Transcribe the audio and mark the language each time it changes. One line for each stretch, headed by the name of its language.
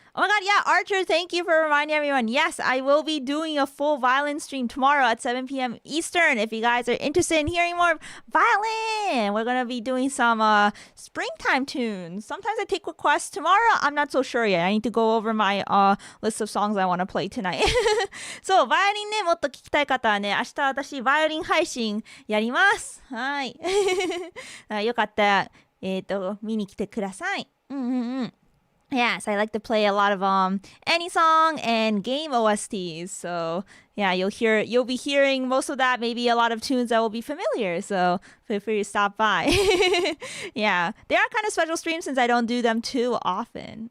English: Oh my god, yeah, Archer, thank you for reminding everyone. Yes, I will be doing a full violin stream tomorrow at 7 p.m. Eastern. If you guys are interested in hearing more violin, we're going to be doing some springtime tunes. Sometimes I take requests. Tomorrow, I'm not so sure yet. I need to go over my list of songs I want to play tonight.
Japanese: そう、バイオリンね、もっと聞きたい方はね、明日私バイオリン配信やります。はい。よかったら、見に来てください。
English: Yes, I like to play a lot of any song and game OSTs. So yeah, you'll be hearing most of that. Maybe a lot of tunes that will be familiar. So feel free to stop by. Yeah, they are kind of special streams since I don't do them too often.